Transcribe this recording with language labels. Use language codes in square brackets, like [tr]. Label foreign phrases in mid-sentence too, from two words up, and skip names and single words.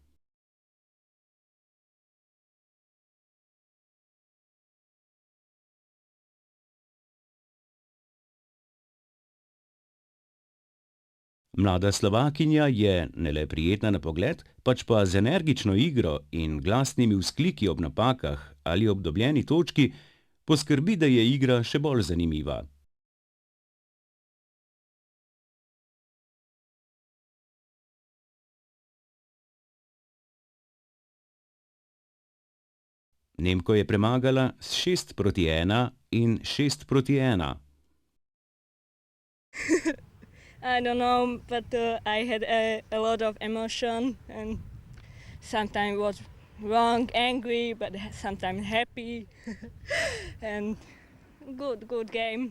[sl] Mlada Slovakinja je ne le prijetna na pogled, pač pa z energično igro in glasnimi vzkliki ob napakah ali ob dobljeni točki poskrbi, da je igra še bolj zanimiva. Nemko je premagala s 6:1 in 6:1. [en] I don't know, but I had a lot of emotion and sometimes was wrong, angry, but sometimes happy and good game.